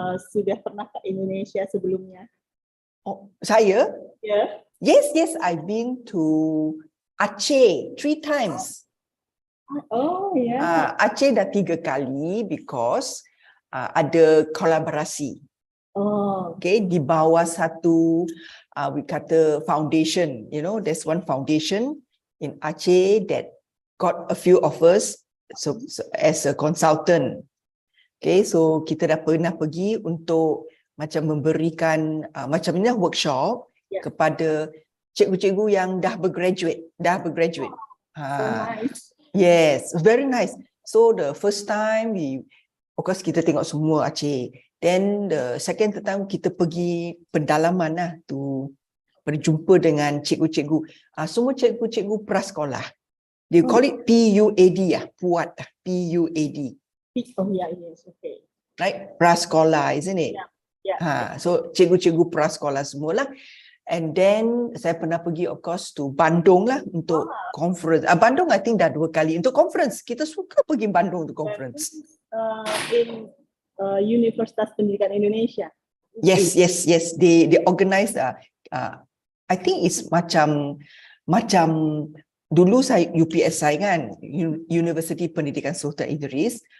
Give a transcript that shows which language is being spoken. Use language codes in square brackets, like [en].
[id] Sudah pernah ke Indonesia sebelumnya? Oh, saya? [en] Yeah. Yes, I've been to Aceh 3 times. Oh, yeah. [ms] Aceh dah 3 kali [en] because [ms] ada kolaborasi. Oh. [en] Okay, [ms] di bawah satu [en] we kata foundation, there's one foundation in Aceh that got a few offers so as a consultant. Okay, so [ms] kita dah pernah pergi untuk macam memberikan macam ni workshop kepada cikgu-cikgu yang dah bergraduate. [en] So nice. Yes, very nice. So the first time of course [ms] kita tengok semua Aceh. [en] Then the second time [ms] kita pergi pendalaman lah tu, berjumpa dengan cikgu-cikgu. Semua cikgu-cikgu prasekolah. [en] They call it PUAD puat PUAD. Oh yeah, yes, okay. Right, prasekolah, isn't it? Yeah. [ms] So cikgu-cikgu prasekolah semualah. [en] And then [ms] saya pernah pergi [en] of course to Bandung lah untuk conference. [ms] Bandung [en] I think [ms] dah 2 kali untuk conference. Kita suka pergi Bandung untuk conference. [en] In Universitas Pendidikan Indonesia. Yes. They organize. I think it's [ms] macam dulu saya UPSI kan, [en] University Pendidikan Sultan Idris.